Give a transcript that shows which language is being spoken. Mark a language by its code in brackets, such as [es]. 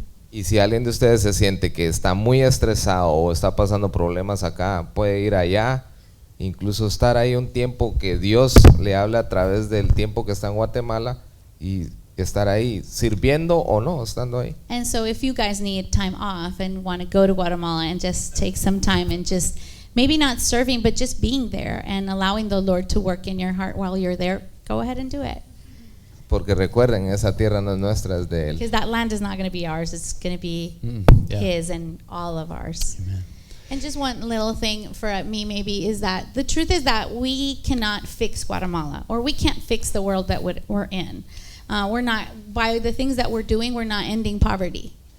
[es] Y si alguien de ustedes se siente que está muy estresado o está pasando problemas acá, puede ir allá, incluso estar ahí un tiempo que Dios le habla a través del tiempo que está en Guatemala y estar ahí sirviendo o no, estando ahí. [en] And so if you guys need time off and want to go to Guatemala and just take some time and just maybe not serving but just being there and allowing the Lord to work in your heart while you're there, go ahead and do it. [es] Porque recuerden, esa tierra no es nuestra, es de Él. [en] Because that land is not going to be ours, it's going to be His and all of ours. Amen. And just one little thing for me maybe is that the truth is that we cannot fix Guatemala, or we can't fix the world that we're in. We're not, by the things that we're doing, we're not ending poverty.